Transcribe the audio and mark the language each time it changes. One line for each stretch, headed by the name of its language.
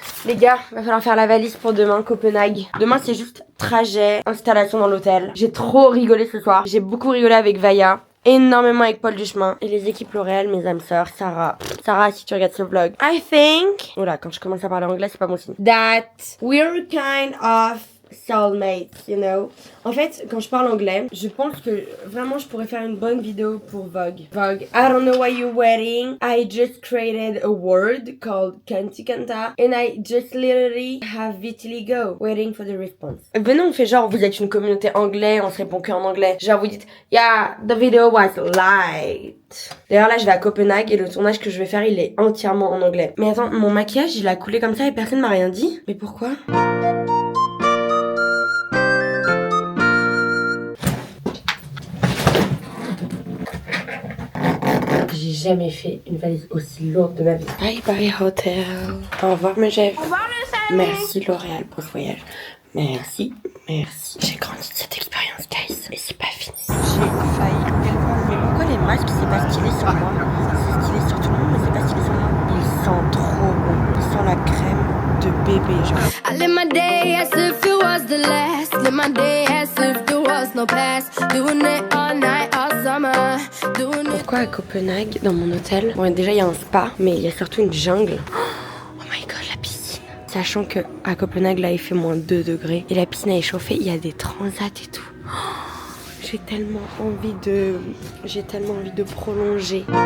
French: Les gars, va falloir faire la valise pour demain, Copenhague. Demain, c'est juste trajet, installation dans l'hôtel. J'ai trop rigolé ce soir. J'ai beaucoup rigolé avec Vaya. Énormément avec Paul Duchemin et les équipes L'Oréal, mes âmes sœurs, Sarah, si tu regardes ce vlog.
English: I think,
French: voilà, quand je commence à parler anglais, c'est pas bon signe.
English: That we're kind of soulmates, you know.
French: En fait, quand je parle anglais, je pense que vraiment je pourrais faire une bonne vidéo pour Vogue.
English: Vogue, I don't know why you're waiting. I just created a word called Kantikanta and I just literally have vitiligo waiting for the response.
French: Venez, on fait genre, vous êtes une communauté anglais, on se répond que en anglais. Genre, vous dites,
English: yeah, the video was light.
French: D'ailleurs, là, je vais à Copenhague et le tournage que je vais faire, il est entièrement en anglais. Mais attends, mon maquillage, il a coulé comme ça et personne m'a rien dit. Mais pourquoi? J'ai jamais fait une valise aussi lourde de ma vie.
English: Bye bye hotel.
French: Au revoir mes chefs. Merci L'Oréal pour ce voyage. Merci. J'ai grandi de cette expérience, guys. Et c'est pas fini. J'ai failli. Mais pourquoi les masques c'est pas stylé sur moi? C'est stylé sur tout le monde mais c'est pas stylé sur moi. Ils sentent trop bon. Ils sentent la crème de bébé.
English: I live my day as if it was the last. Live my day as if there was no past. Doing it all night, all summer.
French: Pourquoi à Copenhague, dans mon hôtel? Bon, déjà il y a un spa, mais il y a surtout une jungle.
English: Oh my god,
French: la piscine. Sachant que à Copenhague, là, il fait moins 2 degrés. Et la piscine est chauffée, il y a des transats et tout. J'ai tellement envie de prolonger.